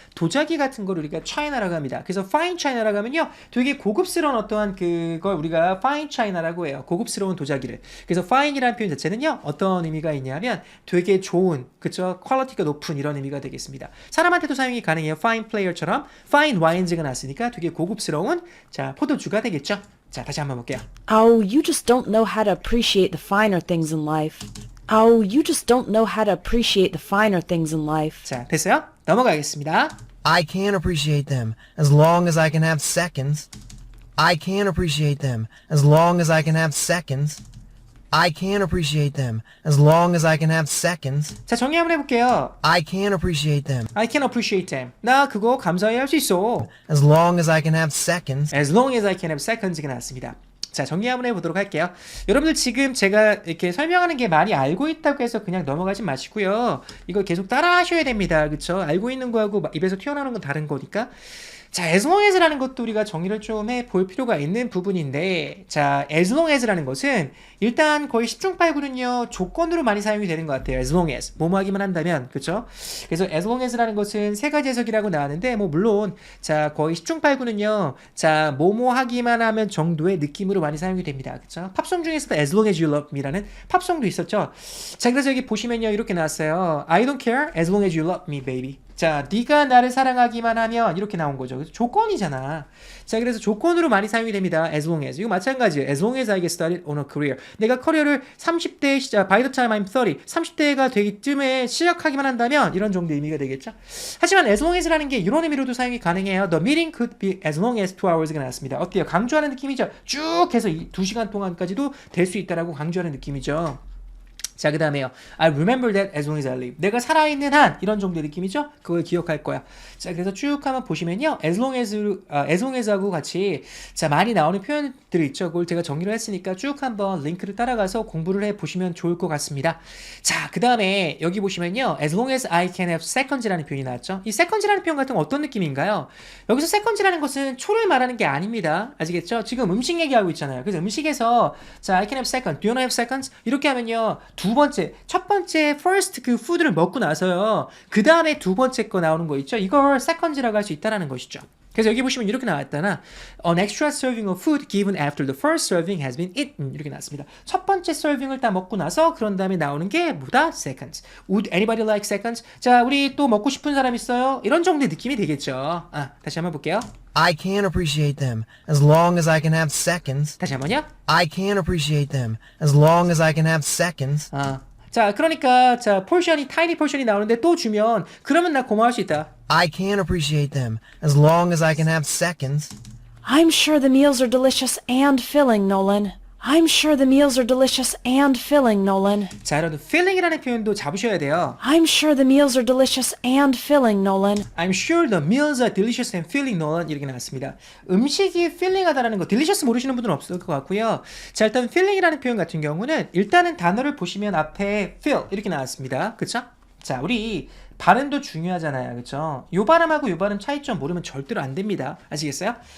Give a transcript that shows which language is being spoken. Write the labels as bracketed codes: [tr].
[ko] 도자기 같은 걸 우리가 차이나라고 합니다. 그래서 fine China라고 하면요 되게 고급스러운 어떠한 그걸 우리가 fine China라고 해요. 고급스러운 도자기를. 그래서 fine이라는 표현 자체는요 어떤 의미가 있냐면 되게 좋은 그쵸 퀄리티가 높은 이런 의미가 되겠습니다. 사람한테도 사용이 가능해요. fine player처럼 fine wines가 났으니까 되게 고급스러운 자 포도주가 되겠죠. 자, 다시 한번 볼게요. [en] Oh, you just don't know how to appreciate the finer things in life. Oh, you just don't know how to appreciate the finer things in life. [ko] 자, 됐어요? 넘어가겠습니다. [en] I can appreciate them as long as I can have seconds. I can appreciate them as long as I can have seconds. I can appreciate them as long as I can have seconds. [ko] 자, 정리 한번 해볼게요. [en] I can appreciate them I can appreciate them. [ko] 나 그거 감사히 할 수 있어. [en] as long as I can have seconds. As long as I can have seconds가 나왔습니다. [ko] 자, 정리 한번 해보도록 할게요. 여러분들 지금 제가 이렇게 설명하는 게 많이 알고 있다고 해서 그냥 넘어가지 마시고요. 이거 계속 따라 하셔야 됩니다. 그쵸? 알고 있는 거하고 입에서 튀어나오는 건 다른 거니까. 자, as long as라는 것도 우리가 정리를 좀 해볼 필요가 있는 부분인데 자, as long as라는 것은 일단 거의 10중 8구는요 조건으로 많이 사용이 되는 것 같아요. as long as 뭐뭐 하기만 한다면 그쵸? 그래서 as long as라는 것은 세 가지 해석이라고 나왔는데 뭐 물론 자 거의 10중 8구는요 자 뭐뭐 하기만 하면 정도의 느낌으로 많이 사용이 됩니다. 그쵸? 팝송 중에서도 [en] as long as you love me [ko] 라는 팝송도 있었죠. 자, 그래서 여기 보시면요 이렇게 나왔어요. [en] I don't care as long as you love me baby. [ko] 자, 네가 나를 사랑하기만 하면 이렇게 나온 거죠. 그래서 조건이잖아. 자, 그래서 조건으로 많이 사용이 됩니다. [en] as long as. [ko] 이거 마찬가지예요. [en] as long as I get started on a career. [ko] 내가 커리어를 30대에 시작, [en] by the time I'm 30, [ko] 30대가 되기 쯤에 시작하기만 한다면 이런 정도의 의미가 되겠죠. 하지만 as long as라는 게 이런 의미로도 사용이 가능해요. [en] The meeting could be as long as 2 hours가 나왔습니다. [ko] 어때요? 강조하는 느낌이죠. 쭉 해서 2시간 동안까지도 될 수 있다라고 강조하는 느낌이죠. 자, 그 다음에요. [en] I remember that as long as I live. [ko] 내가 살아있는 한 이런 정도의 느낌이죠? 그걸 기억할 거야. 자, 그래서 쭉 한번 보시면요. as long as하고 같이 자 많이 나오는 표현들이 있죠. 그걸 제가 정리를 했으니까 쭉 한번 링크를 따라가서 공부를 해보시면 좋을 것 같습니다. 자, 그 다음에 여기 보시면요. as long as I can have seconds라는 표현이 나왔죠. 이 seconds라는 표현 같은 건 어떤 느낌인가요? 여기서 seconds라는 것은 초를 말하는 게 아닙니다. 아시겠죠? 지금 음식 얘기하고 있잖아요. 그래서 음식에서 자, [en] I can have seconds, do you wanna have seconds? [ko] 이렇게 하면요. 두 번째, 첫 번째 first 그 food를 먹고 나서요. 그 다음에 두 번째 거 나오는 거 있죠. 이걸 seconds라고 할 수 있다라는 것이죠. 그래서 여기 보시면 이렇게 나왔잖아. [en] An extra serving of food given after the first serving has been eaten. [ko] 이렇게 나왔습니다. 첫 번째 서빙을 다 먹고 나서 그런 다음에 나오는 게 뭐다? [en] Seconds. Would anybody like seconds? [ko] 자, 우리 또 먹고 싶은 사람 있어요? 이런 정도의 느낌이 되겠죠. 다시 한번 볼게요. [en] I can appreciate them as long as I can have seconds. [ko] 다시 한번요. [en] I can appreciate them as long as I can have seconds. [ko] 자, 그러니까 자 포션이 타이니 포션이 나오는데 또 주면 그러면 나 고마워할 수 있다. [en] I can appreciate them as long as I can have seconds. I'm sure the meals are delicious and filling, Nolan. I'm sure the meals are delicious and filling, Nolan. [ko] 자, 여러분 filling이라는 표현도 잡으셔야 돼요. I'm sure the meals are delicious and filling, Nolan. I'm sure the meals are delicious and filling, Nolan. 이렇게 나왔습니다. 음식이 filling하다라는 거, delicious 모르시는 분들은 없을 것 같고요. 자, 일단 filling이라는 표현 같은 경우는 일단은 단어를 보시면 앞에 fill 이렇게 나왔습니다. 그쵸? 자, 우리 발음도 중요하잖아요. 그쵸? 요 발음하고 요 발음 차이점 모르면 절대로 안 됩니다. 아시겠어요?